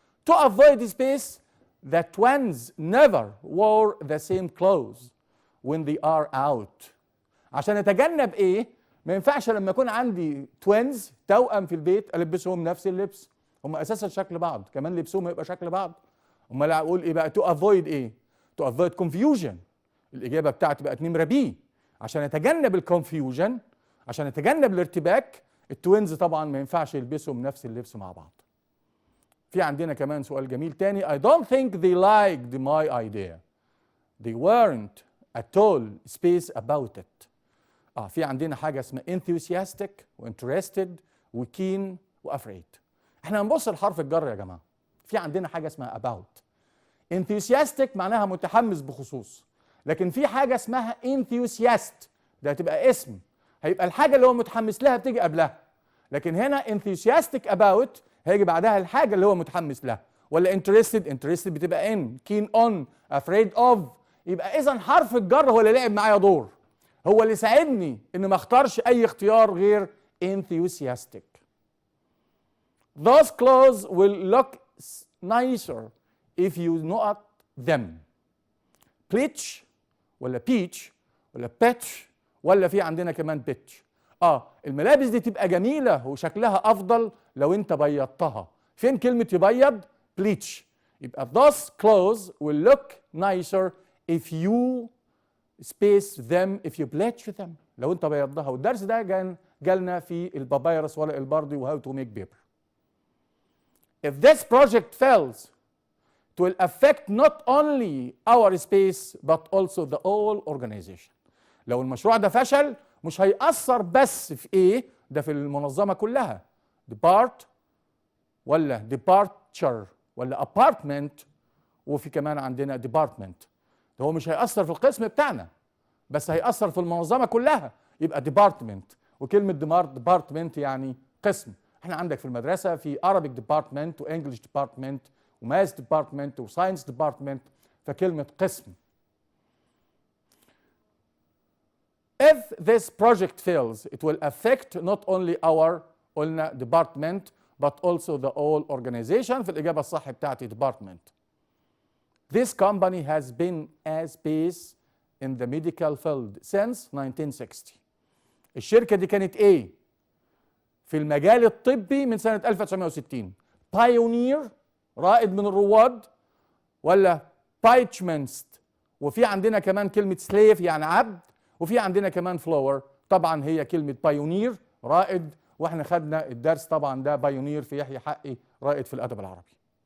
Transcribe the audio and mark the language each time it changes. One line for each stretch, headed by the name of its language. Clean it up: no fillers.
English: To avoid space, the twins never wore the same clothes when they are out.
Arabic: عشان اتجنب ايه؟ ما ينفعش لما يكون عندي توينز توأم في البيت البسهم نفس اللبس. هم اساسا شكل بعض، كمان لبسهم هيبقى شكل بعض. امال اقول ايه بقى؟ to avoid ايه؟
English: to avoid confusion.
Arabic: الاجابه بتاعتي بقت نمره بي. عشان اتجنب الكونفيوجن، عشان اتجنب الارتباك، التوينز طبعا ما ينفعش يلبسهم نفس اللبس مع بعض. في عندنا كمان سؤال جميل تاني.
English: I don't think they liked my idea. They weren't at all space about it.
Arabic: في عندنا حاجة اسمها enthusiastic و-interested و-keen و-afraid. احنا هنبص لحرف الجر يا جماعة. في عندنا حاجة اسمها about. enthusiastic معناها متحمس بخصوص. لكن في حاجة اسمها enthusiast ده هتبقى اسم. هيبقى الحاجة اللي هو متحمس لها بتيجي قبلها. لكن هنا
English: enthusiastic about
Arabic: هيجي بعدها الحاجة اللي هو متحمس لها. ولا interested بتبقى in.
English: keen on. afraid of.
Arabic: يبقى إذا حرف الجر هو اللي لعب معايا دور. هو اللي ساعدني ان ما اختارش اي اختيار غير enthusiastic.
English: Those clothes will look nicer if you know them. Bleach ولا peach ولا patch ولا في عندنا كمان pitch.
Arabic: الملابس دي تبقى جميلة وشكلها افضل لو انت بيضتها. فين كلمة يبيض؟ bleach.
English: يبقى those clothes will look nicer if you space them if you bleach them.
Arabic: لو انت بيضها. والدرس ده جالنا في البابايرس ورق البردي وهاو تو ميك بيبر.
English: If this project fails it will affect not only our space but also the whole organization.
Arabic: لو المشروع ده فشل مش هيأثر بس في ايه؟ ده في المنظمة كلها. depart ولا departure ولا apartment وفي كمان عندنا department. هو مش هيأثر في القسم بتاعنا بس هيأثر في المنظمة كلها. يبقى ديبارتمنت. وكلمة ديبارتمنت يعني قسم. احنا عندك في المدرسة في Arabic ديبارتمنت وانجلش ديبارتمنت وماث ديبارتمنت وساينس ديبارتمنت. فكلمة قسم.
English: If this project fails it will affect not only our قلنا department but also the whole organization.
Arabic: في الإجابة الصح بتاعتي department.
English: This company has been as base in the medical field since 1960.
Arabic: الشركة دي كانت ايه؟ في المجال الطبي من سنة 1960. Pioneer رائد من الرواد ولا Pioneer وفي عندنا كمان كلمة slave يعني عبد، وفي عندنا كمان flower طبعا هي كلمة بايونير رائد، واحنا خدنا الدرس طبعا ده بايونير في يحيى حقي رائد في الأدب العربي.